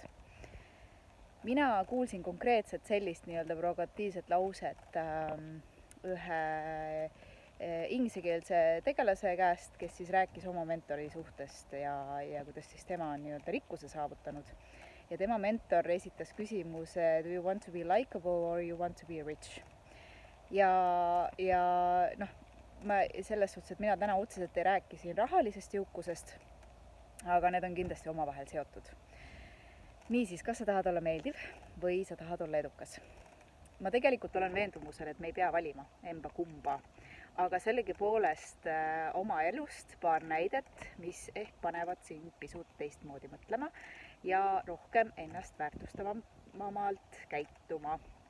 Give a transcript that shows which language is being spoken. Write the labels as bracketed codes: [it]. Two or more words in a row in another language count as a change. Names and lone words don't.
[et] Mina kuulsin konkreetselt sellist nii-öelda provokatiivset lauset ühe ingliskeelse tegelase käest, kes siis rääkis oma mentori suhtest ja kuidas siis tema on nii-öelda rikkuse saavutanud. Ja tema mentor esitas küsimuse, [en] do you want to be likable or you want to be rich? [et] Ja ma selles suhtes, et mina täna otseselt ei rääki siin rahalisest jõukusest, aga need on kindlasti omavahel seotud. Niisiis, kas sa tahad olla meeldiv või sa tahad olla edukas? Ma tegelikult olen veendumusel, et me ei pea valima emba kumba, aga sellegipoolest oma elust paar näidet, mis ehk panevad sind pisut teistmoodi mõtlema ja rohkem ennast väärtustavamalt käituma.